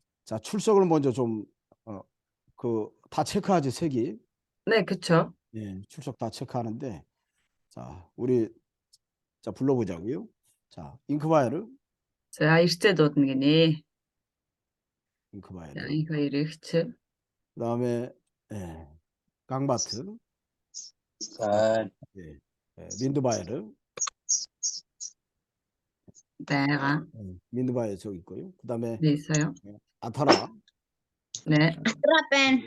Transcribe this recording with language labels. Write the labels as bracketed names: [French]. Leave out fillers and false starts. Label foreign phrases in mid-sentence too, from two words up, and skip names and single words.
[Korean] 자, 출석을 먼저 좀 다 체크하지, 색이. 네, 그쵸. 예, 출석 다 체크하는데, 자, 우리 자 불러보자고요. 자, 잉크바이르, [Mongolian] За эрчээ дуудана гинэ. За [Korean] 잉크바이르. [Mongolian] энэ хоёр эрч. [Korean] 그다음에 예, 강바트, 자, 예, 민드바이르, [Mongolian] байгаа. [Korean] 민드바이르 저기 있고요. 그다음에 네, 있어요. 아타라, 네. Rapen.